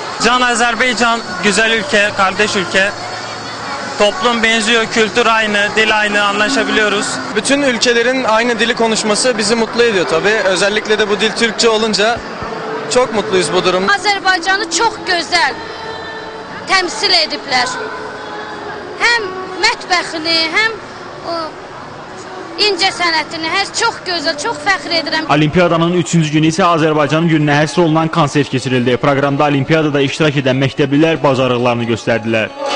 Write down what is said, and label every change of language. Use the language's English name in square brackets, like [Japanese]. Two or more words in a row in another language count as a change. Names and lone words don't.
[Turkish] Can Azerbaycan, güzel ülke, kardeş ülke. Toplum benziyor, kültür aynı, dil aynı, anlaşabiliyoruz. Bütün ülkelerin aynı dili konuşması bizi mutlu ediyor tabii. Özellikle de bu dil Türkçe olunca çok mutluyuz bu durum. Azerbaycanı çok güzel temsil ediblər. [Azerbaijani] Hem mətbəxini, hem incə sənətini, hər çox gözəl, çox fəxr edirəm. Olimpiyadanın 3-cü günü isə Azərbaycanın gününə həsr olunan konsert keçirildi. Proqramda olimpiyadada iştirak edən məktəblilər bacarıqlarını göstərdilər.